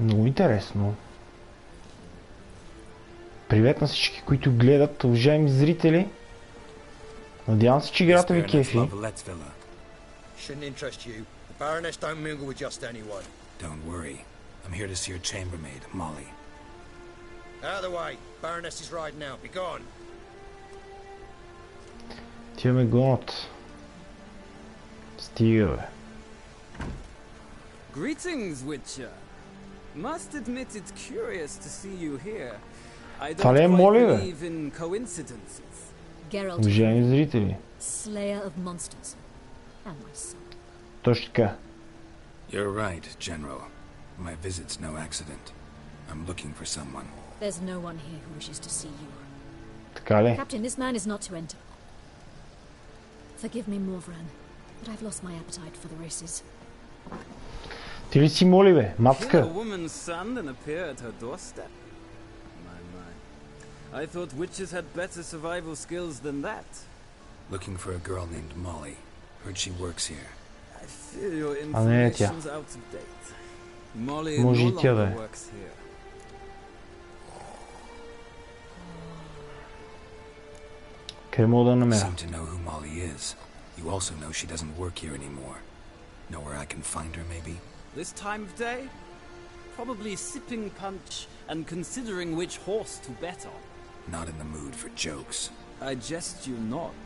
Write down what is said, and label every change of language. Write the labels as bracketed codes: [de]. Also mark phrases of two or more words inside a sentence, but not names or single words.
[bg] интересно. Привет на всички, които гледат, уважаеми зрители. Надявам се, че играта ви кефи. [en] Shouldn't interest you. The Baroness don't mingle with just anyone. Don't worry. I'm here to see your chambermaid, Molly. Out of the way. Baroness is riding out. Be gone. [bg] Тя ме гонят. Стига, бе. [en] Greetings, Witcher. Must admit it's curious to see you here. I [bg] Това ли е [en] don't [bg] Моли, [en] quite [bg] бе? [en] believe in coincidences. Geralt, [bg] Уважаеми зрители. [en] slayer of monsters. And my son. [bg] Точно така. [en] You're right, General. My visit's no accident. I'm looking for someone. There's no one here who wishes to see you. [bg] Така ли? [en] Captain, this man is not to enter. Forgive me, Morvran, but I've lost my appetite for the races. [bg] Ти ли си Моли, бе? [en] Kill a [bg] Мацка. [en] woman's son and appear at her doorstep? My. I thought witches had better survival skills than that. Looking for a girl named Molly. Heard she works here. I fear your [bg] А не е тя. [en] information's out of date. Molly [bg] Може [en] no [bg] и тя да [en] longer [bg] е. [en] works here. [bg] Къде мога да намеря? [en] Seem to know who Molly is. You also know she doesn't work here anymore. Know where I can find her, maybe? This time of day? Probably sipping punch and considering which horse to bet on. Not in the mood for jokes. I jest you not.